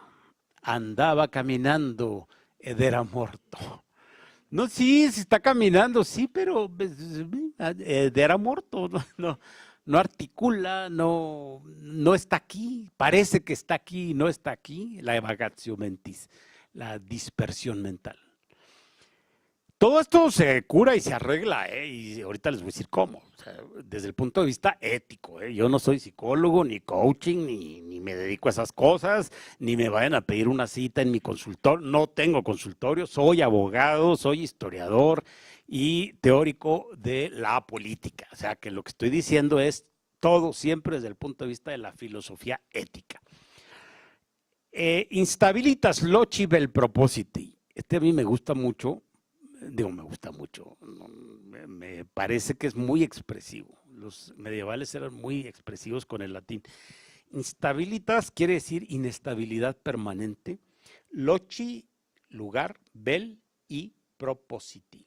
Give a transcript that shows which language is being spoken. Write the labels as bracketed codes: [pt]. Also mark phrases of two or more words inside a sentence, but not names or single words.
[es] Andaba caminando [it] ed era morto. [es] No, sí está caminando, sí, pero era muerto, no articula, no está aquí, parece que está aquí, no está aquí, la [la] evagatio mentis, [es] la dispersión mental. Todo esto se cura y se arregla, y ahorita les voy a decir cómo, o sea, desde el punto de vista ético. Yo no soy psicólogo, ni coaching, ni me dedico a esas cosas, ni me vayan a pedir una cita en mi consultorio. No tengo consultorio, soy abogado, soy historiador y teórico de la política. O sea, que lo que estoy diciendo es todo siempre desde el punto de vista de la filosofía ética. [la] Instabilitas loci vel propositi. [es] A mí me gusta mucho. Me parece que es muy expresivo. Los medievales eran muy expresivos con el latín. Instabilitas quiere decir inestabilidad permanente. Loci, lugar, vel y propositi.